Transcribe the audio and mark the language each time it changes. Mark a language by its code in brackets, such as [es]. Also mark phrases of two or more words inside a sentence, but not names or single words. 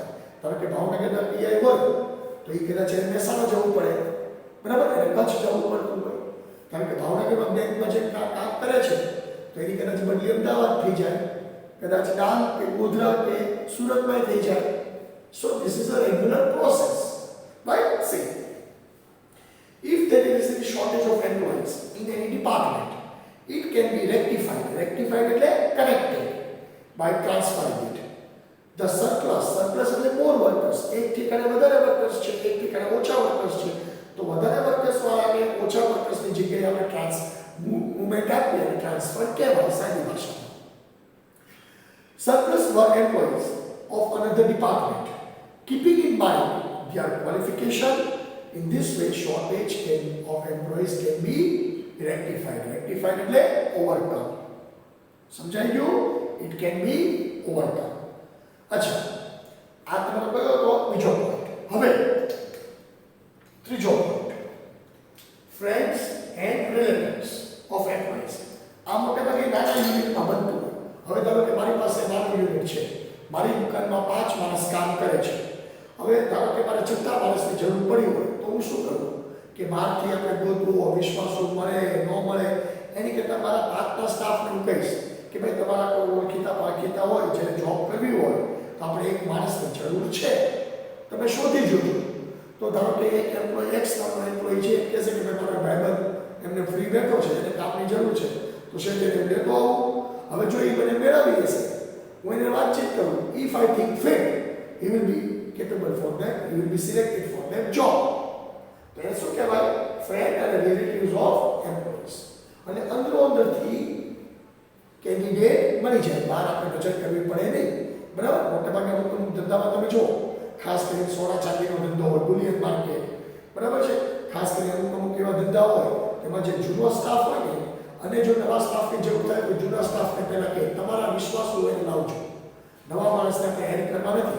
[gu] ધારો કે ભાવનગરના પીઆઈ હોય તો એ કદાચ મહેસાણા જવું પડે, બરાબર, અને કચ્છ જવું પડતું હોય. કારણ કે ભાવનગરમાં બેંકમાં જે કામ કરે છે તો એની કદાચ બદલી અમદાવાદ થઈ જાય, કદાચ ડાંગ કે ગોધરા કે સુરતમાં થઈ જાય. [en] So this is a regular process. Right? સી, if there is a shortage of employees in any department, it can be rectified એટલે corrected by transferring it. The surplus એટલે more workers, [gu] એક ઠેકાણે વધારે વર્કર્સ છે, એક ઠેકાણે ઓછા વર્કર્સ છે, તો વધારે વર્કર્સ વાળાને ઓછા વર્કર્સની જગ્યાએ આપણે મૂવમેન્ટ આપીએ અને ટ્રાન્સફર કહેવાય સાદી ભાષામાં. [en] Surplus were employees of another department, keeping in mind their qualification. In this way, shortage of employees can be rectified. Rectified એટલે overcome. [gu] સમજાઈ ગયું? [en] It can be overcome. [gu] અચ્છા, આ તમારો કયો હતો? બીજો પોઈન્ટ. હવે ત્રીજો પોઈન્ટ, [en] friends and relatives of employees. [gu] આ મોટે ભાગે નાના યુનિટમાં બનતું હોય. હવે ધારો કે મારી પાસે નાનું યુનિટ છે, મારી દુકાનમાં 5 કરે છે. હવે ધારો કે મારે છઠ્ઠા માણસની જરૂર પડી હોય તો હું શું કરું કે બહારથી આપણે ગોતવું, વિશ્વાસુ મળે ન મળે એની કરતાં મારા આજના સ્ટાફને હું કહીશ કે ભાઈ તમારા કોઈ ઓળખીતા હોય જેને જોબ કરવી હોય તો આપણે એક માણસની જરૂર છે, તમે શોધી જોજો. તો ધારો કે એક એમ્પ્લોય એક્સ નામનો એમ્પ્લોય છે કહે છે કે ભાઈ મારો ભાઈબંધ એમને ફ્રી બેઠો છે, એને કામની જરૂર છે, તો છે તેને લેતો આવું. હવે જો એ મને મેળવી લેશે, હું એને વાતચીત કરું, [en] if I think fit he will be capable for that, he will be selected for that job. [gu] તો એ શું કહેવાય? ફ્રેન્ડ અને [en] relatives of employees. [gu] અને અંદરોઅંદરથી કેન્ડિડેટ મળી જાય, બહાર આપણે બચત કરવી પડે નહીં. બરાબર? મોટાભાગે અમુક ધંધામાં તમે જુઓ, ખાસ કરીને સોના ચાંદીનો ધંધો હોય, [en] bullion market, [gu] બરાબર છે, ખાસ કરીને અમુક એવા ધંધા હોય તેમાં જે જૂનો સ્ટાફ હોય ને, અને જો નવા સ્ટાફની જરૂર થાય તો જૂના સ્ટાફને પહેલાં કે તમારા વિશ્વાસુ એને લાવજો, નવા માણસને આપણે એડ કરવા નથી.